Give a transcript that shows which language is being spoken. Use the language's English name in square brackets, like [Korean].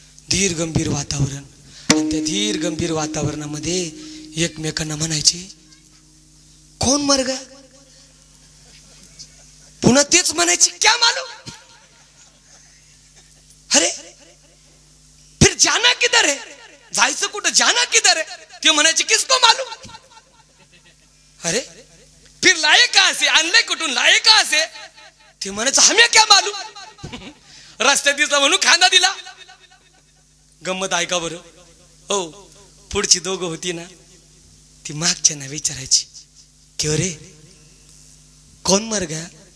[Marathi] धीर गंभीर वातावरण, आणि त्या धीर गंभीर वातावरणामध्ये एकमेकांना म्हणायचे, [Hindi] कोण मर गया? [Marathi] पुन्हा तेच म्हणायचे, [Hindi] क्या मालूम. अरे फिर जाना किधर है, [Marathi] जायचं कुठं, [Hindi] जाना किधर है. [Marathi] ते म्हणायचे [Hindi] किसको मालूम. अरे फिर लाये कहां से, [Marathi] आणले कुठून, [Hindi] लाये कहां से. [Marathi] ते म्हणायचं [Hindi] हमें क्या मालूम. [Marathi] रस्त्यात दिसला म्हणून खांदा दिला. गंमत ऐका बरं. हो पुढची दोघं होती ना, ती मागच्या ना विचारायची [Hindi] क्यों रे कौन मर गया.